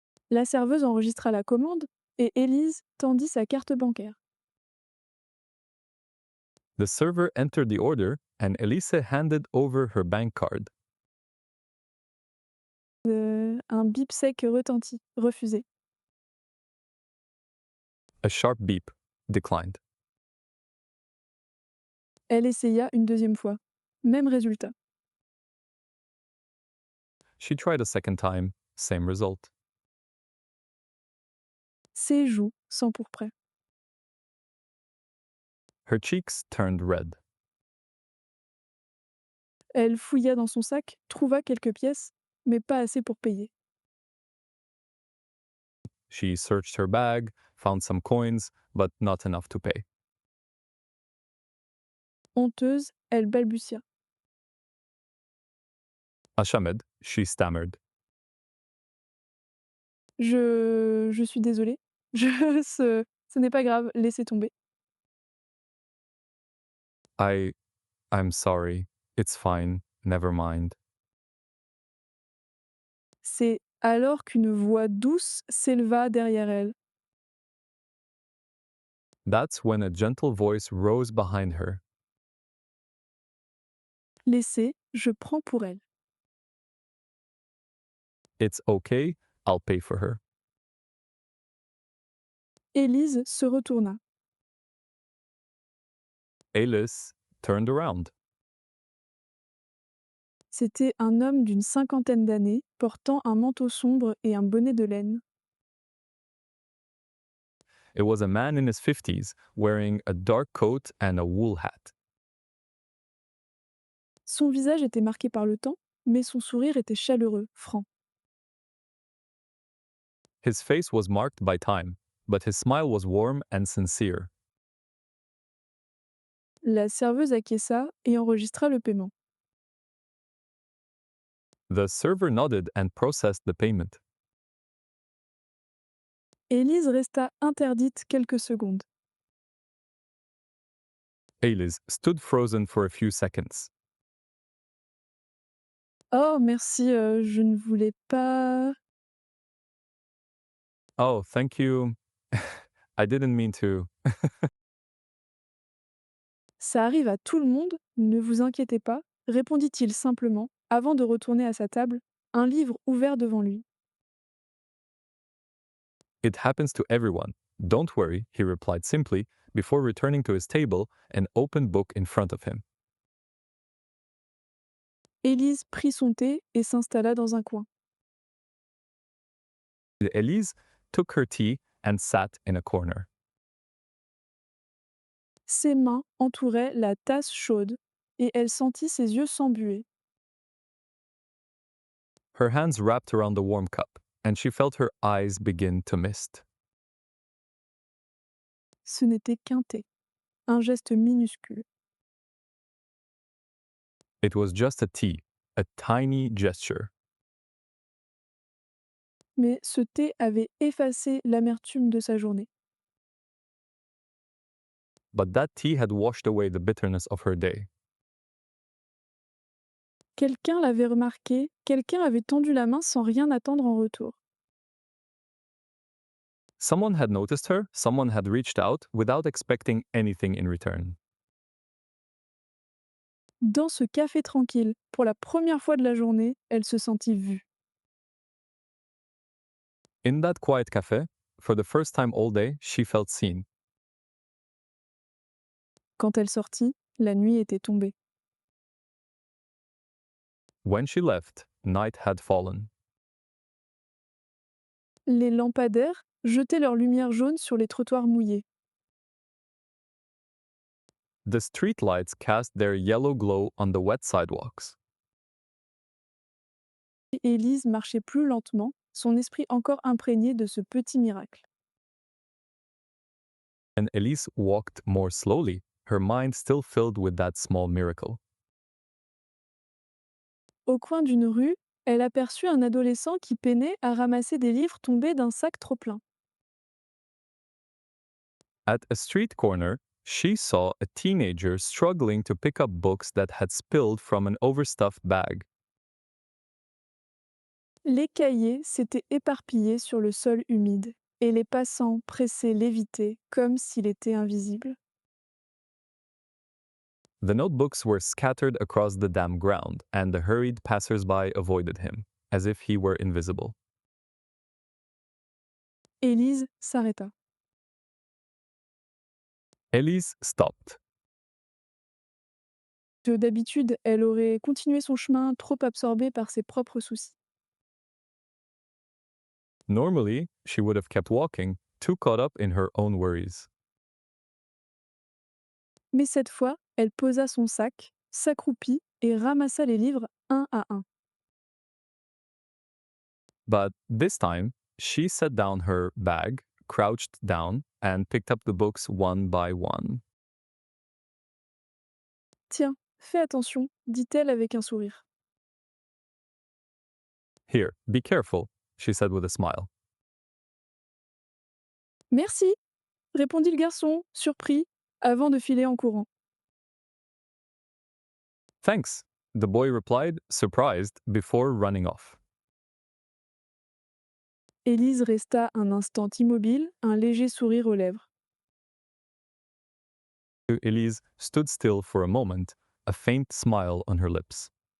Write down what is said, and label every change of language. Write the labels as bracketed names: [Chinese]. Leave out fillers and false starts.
[French] La serveuse enregistra la commande et Élise tendit sa carte bancaire. [English] The server entered the order, and Elise handed over her bank card. [French] Un bip sec retentit, refusé. [English] A sharp beep. Declined. [French] Elle essaya une deuxième fois. Même résultat. [English] She tried a second time, same result. [French] Ses joues s'empourpraient. [English] Her cheeks turned red. [French] Elle fouilla dans son sac, trouva quelques pièces, mais pas assez pour payer. [English] She searched her bag, found some coins, but not enough to pay. [French] Honteuse, elle balbutia. [English] Ashamed, she stammered. [French] Je suis désolée. Je ce n'est pas grave, laissez tomber. [English] I I'm sorry. It's fine. Never mind. [French] C'est alors qu'une voix douce s'éleva derrière elle. [English] That's when a gentle voice rose behind her. [French] Laissez, je prends pour elle. [English] It's okay. I'll pay for her. [French] Élise se retourna. [English] Alice turned around. [French] C'était un homme d'une cinquantaine d'années, portant un manteau sombre et un bonnet de laine. [English] It was a man in his 50s wearing a dark coat and a wool hat. [French] Son visage était marqué par le temps, mais son sourire était chaleureux, franc. [English] His face was marked by time, but his smile was warm and sincere. [French] La serveuse acquiesça et enregistra le paiement. [English] The server nodded and processed the payment. [French] Élise resta interdite quelques secondes. [English] Alice stood frozen for a few seconds. [French] Oh merci, je ne voulais pas. [English] Oh, thank you. I didn't mean to. [French] Ça arrive à tout le monde, ne vous inquiétez pas, répondit-il simplement, avant de retourner à sa table, un livre ouvert devant lui. [English] It happens to everyone. Don't worry, he replied simply before returning to his table, an open book in front of him. [French] Élise prit son thé et s'installa dans un coin. [English] Elise took her tea and sat in a corner. [French] Ses mains entouraient la tasse chaude, et elle sentit ses yeux s'embuer. [English] Her hands wrapped around the warm cup, and she felt her eyes begin to mist. [French] Ce n'était qu'un thé, un geste minuscule. [English] It was just a tea, a tiny gesture. [French] Mais ce thé avait effacé l'amertume de sa journée. [English] But that tea had washed away the bitterness of her day. [French] Quelqu'un l'avait remarqué, quelqu'un avait tendu la main sans rien attendre en retour. [English] Someone had noticed her, someone had reached out without expecting anything in return. [French] Dans ce café tranquille, pour la première fois de la journée, elle se sentit vue. [English] In that quiet cafe, for the first time all day, she felt seen. [French] Quand elle sortit, la nuit était tombée. [English] When she left, night had fallen. [French] Les lampadaires jetaient leur lumière jaune sur les trottoirs mouillés. [English] The streetlights cast their yellow glow on the wet sidewalks. [French] Élise marchait plus lentement, son esprit encore imprégné de ce petit miracle. [English] And Elise walked more slowly, her mind still filled with that small miracle. [French] Au coin d'une rue, elle aperçut un adolescent qui peinait à ramasser des livres tombés d'un sac trop plein. [English] At a street corner, she saw a teenager struggling to pick up books that had spilled from an overstuffed bag. [French] Les cahiers s'étaient éparpillés sur le sol humide, et les passants pressaient l'éviter comme s'il était invisible. [English] The notebooks were scattered across the damp ground, and the hurried passers-by avoided him, as if he were invisible. [French] Élise s'arrêta. [English] Elise stopped. [French] D'habitude, elle aurait continué son chemin, trop absorbée par ses propres soucis. [English] Normally, she would have kept walking, too caught up in her own worries. [French] Mais cette fois, elle posa son sac, s'accroupit et ramassa les livres un à un. [English] But this time, she set down her bag, crouched down, and picked up the books one by one. [French] Tiens, fais attention, dit-elle avec un sourire. [English] Here, be careful, she said with a smile. [French] Merci, répondit le garçon, surpris, avant de filer en courant. [English] Thanks, the boy replied, surprised, before running off. [French] Élise resta un instant immobile, un léger sourire aux lèvres. [English] Elise stood still for a moment, a faint smile on her lips.